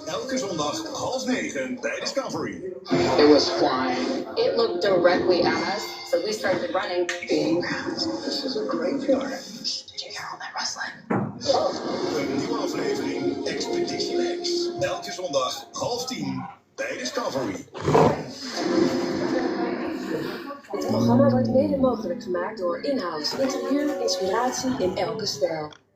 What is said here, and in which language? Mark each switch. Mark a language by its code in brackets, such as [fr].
[nl] Elke zondag 8:30 bij Discovery. [en] It was flying. It looked directly at us, so we started running. This is a graveyard. Did you hear all that rustling? [nl] Een nieuwe aflevering Expedition X. Elke zondag 9:30 bij Discovery. Het programma wordt mede mogelijk gemaakt door inhoud, interieur, inspiratie in elke stijl.